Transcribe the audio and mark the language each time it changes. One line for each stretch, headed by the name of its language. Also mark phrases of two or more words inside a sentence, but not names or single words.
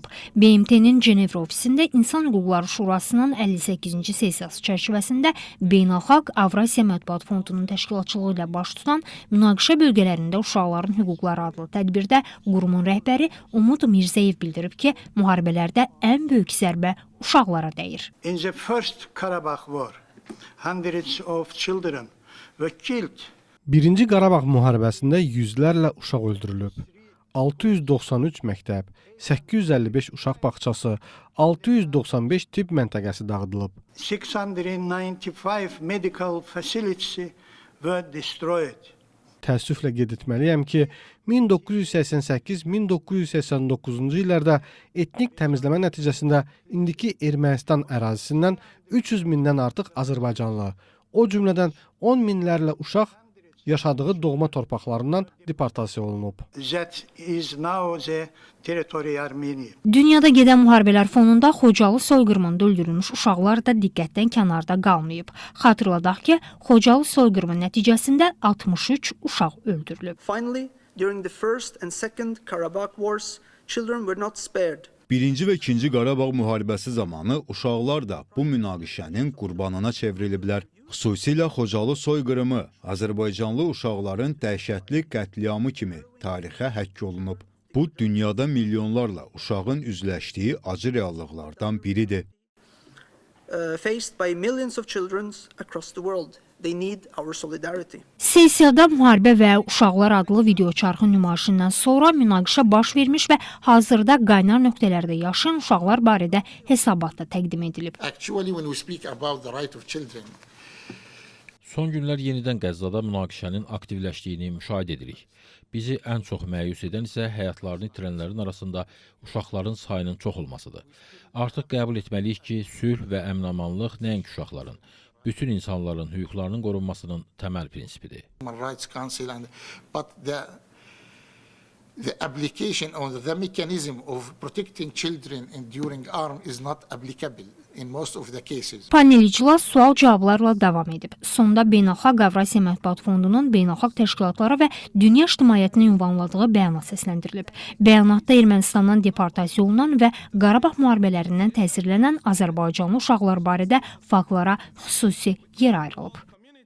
Azerbaijani: BMT-nin Cenevra ofisində İnsan Hüquqları Şurasının 58-ci sessiyası çərçivəsində Beynəlxalq Avrasiya Mətbuat Fondunun təşkilatçılığı ilə baş tutan münaqişə bölgələrində uşaqların hüquqları adlı tədbirdə qurumun rəhbəri Umud Mirzəyev bildirib ki, müharibələrdə ən böyük zərbə uşaqlara dəyir.
English: In the first Karabakh war, hundreds of children were killed.
Azerbaijani: Birinci Qarabağ müharibəsində yüzlərlə uşaq öldürülüb. 693 məktəb, 855 uşaq bağçası, 695 tibb məntəqəsi dağıdılıb.
English: 695 medical facilities were destroyed.
Azerbaijani: Təəssüflə qeyd etməliyəm ki, 1988-1989-cu illərdə etnik təmizləmə nəticəsində indiki Ermənistan ərazisindən 300 mindən artıq azərbaycanlı, o cümlədən 10 minlərlə uşaq yaşadığı doğma torpaqlarından deportasiya olunub.
English: That is now the territory Armenia.
Azerbaijani: Dünyada gedən müharibələr fonunda Xocalı soyqırımında öldürülmüş uşaqlar da diqqətdən kənarda qalmayıb. Xatırladaq ki, Xocalı soyqırımı nəticəsində 63 uşaq öldürülüb.
English: Finally, during the first and second Karabakh wars, children were not spared.
Azerbaijani: Birinci və ikinci Qarabağ müharibəsi zamanı uşaqlar da bu münaqişənin qurbanına çevriliblər. Xüsusilə Xocalı soyqırımı Azərbaycanlı uşaqların dəhşətli qətliamı kimi tarixə həkk olunub. Bu, dünyada milyonlarla uşağın üzləşdiyi acı reallıqlardan biridir.
English: Faced by millions of children across the world. They need our solidarity.
Azerbaijani: Sessiyada müharibə və uşaqlar adlı videoçarxı nümayişindən sonra münaqişə baş vermiş və hazırda qaynar nöqtələrdə yaşayan uşaqlar barədə hesabat da təqdim edilib.
English: Actually, when we speak about the right of children,
Azerbaijani: son günlər yenidən Qəzzada münaqişənin aktivləşdiyini müşahidə edirik. Bizi ən çox məyus edən isə həyatlarını itirənlərin arasında uşaqların sayının çox olmasıdır. Artıq qəbul etməliyik ki, sülh və əmin-amanlıq nəinki uşaqların, bütün insanların hüquqlarının qorunmasının təməl prinsipidir.
English: Human Rights Council but the application or the mechanism of protecting children enduring harm is not applicable in most of the cases.
Azerbaijani: Panel iclas sual-cavablarla davam edib. Sonda Beynəlxalq Avrasiya Mətbuat Fondunun beynəlxalq təşkilatlara və dünya ictimaiyyətinə ünvanladığı bəyanat səsləndirilib. Bəyanatda Ermənistandan deportasiya olunan və Qarabağ müharibələrindən təsirlənən Azərbaycanlı uşaqlar barədə faktlara xüsusi yer ayrılıb.